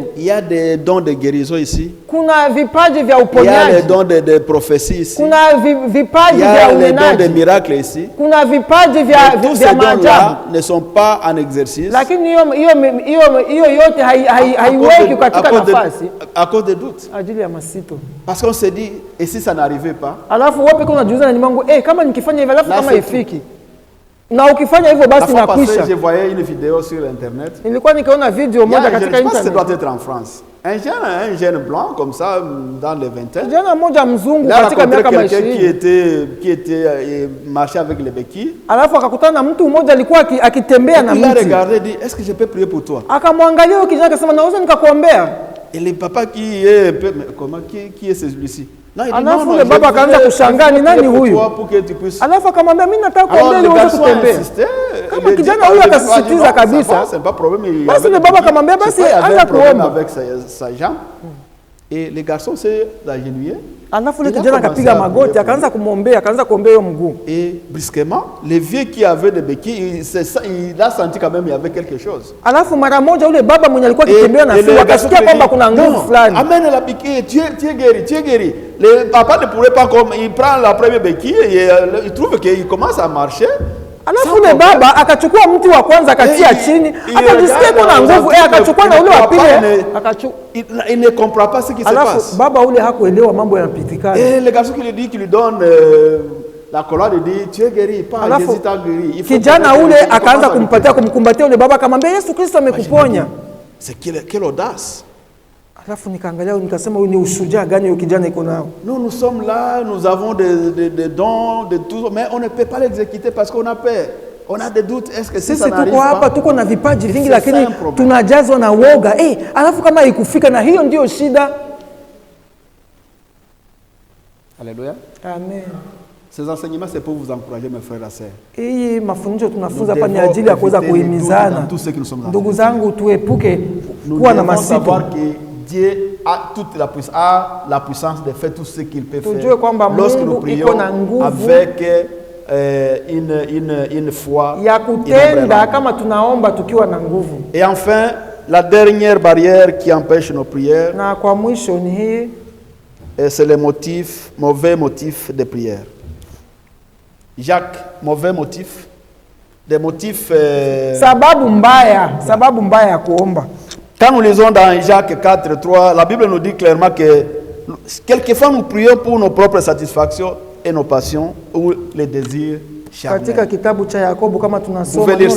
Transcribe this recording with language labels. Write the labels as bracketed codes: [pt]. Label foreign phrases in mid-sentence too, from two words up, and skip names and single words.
[fr] Il y a des dons de guérison ici. [sw] Kuna vipaji vya uponyaji. [fr] Il y a les dons de prophétie ici. [sw] Kuna vipaji vya unenaji. [fr] Il y a les dons de miracles ici. [sw] Kuna vipaji vya maajabu. [fr] Ne sont pas en exercice. [sw] Lakini hiyo yote yote haiweki katika nafasi [fr] à cause des doutes. [sw] ajili ya masito. [fr] Parce qu'on se dit, et si ça n'arrivait pas? [sw] Alafu wewe pekee unajiuliza ndani mwangu, kama nikifanya hivyo alafu [fr] Là, [sw] kama [fr] c'est [sw] ifiki. Na ukifanya hivyo basi [fr] La fois passée, [sw] nakwisha. [fr] je voyais une vidéo sur internet. [sw] Nilikuwa nikaona video [fr] Il y a [sw] moja [fr] un jeune, [sw] katika [fr] je pense que ça [sw] internet. [fr] doit être en France. Un jeune blanc comme ça, dans les vingtaines. [sw] Kijana mmoja mzungu [fr] Il a [sw] katika [fr] rencontré [sw] miaka [fr] quelqu'un [sw] 20. [fr] qui était marché avec les béquilles. [sw] Alafu akakutana na mtu mmoja alikuwa akitembea na [fr] Il a [sw] mti. [fr] regardé et dit, est-ce que je peux prier pour toi? [sw] Akamwangalia huyo kijana akasema naweza nikakuombea. [fr] Et le papa qui est un peu, mais comment, qui est celui-ci? Non, il dit, [sw] Alafu [fr] non, le [sw] baba [fr] je [sw] akaanza [fr] voulais [sw] kushangaa ni nani [fr] prier pour [sw] huyu. [fr] toi pour que tu puisses. [sw] Alafu akamwambia mimi nataka [fr] Alors [sw] kuombea ili [fr] le [sw] uweze [fr] garçon a [sw] kutembea. [fr] insisté. [sw] Kama kijana huyu akasisitiza kabisa. [fr] C'est pas problème. Il [sw] Basi [fr] avait- le [sw] baba akamwambia [fr] je sais [sw] basi [fr] pas, il avait [sw] anza [fr] un problème [sw] kuomba. [fr] avec sa jambe. Et le garçon s'est agenouillé. [sw] Alafu le [fr] Il a [sw] kijana [fr] commencé [sw] akapiga [fr] à [sw] magoti [fr] prier. [sw] akaanza kumwombea, akaanza kuombea hiyo mguu. [fr] Et brusquement, le vieux qui avait des béquilles, il a senti quand même qu'il y avait quelque chose. [sw] Alafu mara moja yule baba mwenye alikuwa [fr] Et [sw] akitembea na [fr] le [sw] fimbo [fr] garçon [sw] akasikia [fr] lui [sw] kwamba [fr] dit, [sw] kuna nguvu [fr] non, [sw] fulani. [fr] amène la béquille, tu es guéri, tu es guéri. Le papa ne pourrait pas comme, il prend la première béquille et il trouve qu'il commence à marcher. [sw] Alafu ule baba akachukua mti wa kwanza akatia chini, akajisikia kuna nguvu, akachukua na ule wa pili akachukua. [fr] Il ne comprend pas ce qui se [sw] Alafu [fr] passe. [sw] baba ule hakuelewa mambo yanapitikana. [fr] Et le garçon qui lui dit, qui lui donne la colonne, il dit, tu es guéri, pas [sw] Alafu [fr] Jésus t'a guéri. Il faut [sw] kijana [fr] que- [sw] ule [fr] il [sw] akaanza [fr] commence à [sw] kumpatia [fr] lui- [sw] kumkumbatia ule baba, akamwambia Yesu Kristo amekuponya. [fr] C'est quelle audace. [sw] Alafu nikaangalia nikasema huyu ni ushujaa gani huyo kijana iko nao? [fr] Nous sommes là, nous avons des dons, de tout, mais on ne peut pas l'exécuter parce qu'on a peur. On a des doutes, est-ce que si ça [sw] Sisi [fr] n'arrive [sw] tuko hapa [fr] pas? [sw] tuko na vipaji vingi, [fr] C'est [sw] lakini [fr] ça un problème. [sw] tunajazwa na woga. Alafu kama ikufika, na hiyo ndio shida. [fr] Alléluia. Amen. Ces enseignements, c'est pour vous encourager, mes frères et sœurs. [sw] Hii mafundisho tunafunza [fr] Nous [sw] hapa ni [fr] devons [sw] ajili ya kuweza [fr] éviter les doutes [sw] kuhimizana. [fr] dans tout ce que nous sommes en [sw] Ndugu [fr] train de [sw] zangu, tuepuke [fr] Nous [sw] kuwa na [fr] devons [sw] masito. [fr] savoir que Dieu a toute la puissance de faire tout ce qu'il peut [sw] Tujue [fr] faire. [sw] kwamba [fr] Lorsque nous [sw] Mungu [fr] prions [sw] iko na nguvu [fr] avec une foi [sw] ya kutenda [fr] inébranlable. [sw] kama tunaomba tukiwa na nguvu. [fr] Et enfin, la dernière barrière qui empêche nos prières, [sw] Na kwa mwisho ni hii, [fr] c'est les mauvais motifs de prière. Jacques, mauvais motifs, des motifs. [sw] sababu mbaya ya kuomba. [fr] Quand nous lisons dans Jacques 4:3, la Bible nous dit clairement que quelquefois nous prions pour nos propres satisfactions et nos passions ou les désirs [sw] Katika [fr] charnels. [sw] kitabu cha Yakobo kama tunasoma [fr] Pouvez lire